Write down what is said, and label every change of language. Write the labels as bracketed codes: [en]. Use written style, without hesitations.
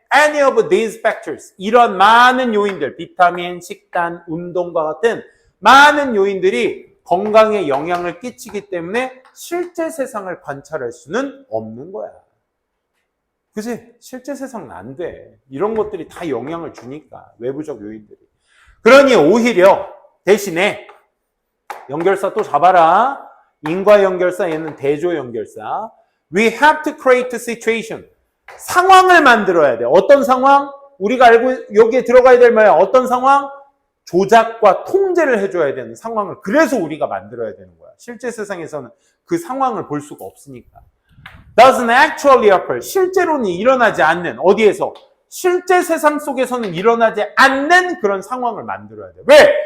[en] Any of these factors, [ko] 이런 많은 요인들, 비타민, 식단, 운동과 같은 많은 요인들이 건강에 영향을 끼치기 때문에 실제 세상을 관찰할 수는 없는 거야. 그치? 실제 세상은 안 돼. 이런 것들이 다 영향을 주니까, 외부적 요인들이. 그러니 오히려 대신에 연결사 또 잡아라. 인과연결사, 얘는 대조연결사. [en] We have to create a situation. [ko] 상황을 만들어야 돼. 어떤 상황? 우리가 알고 여기에 들어가야 될 말이야. 어떤 상황? 조작과 통제를 해줘야 되는 상황을. 그래서 우리가 만들어야 되는 거야. 실제 세상에서는 그 상황을 볼 수가 없으니까. [en] Doesn't actually occur. [ko] 실제로는 일어나지 않는, 어디에서? 실제 세상 속에서는 일어나지 않는 그런 상황을 만들어야 돼. 왜?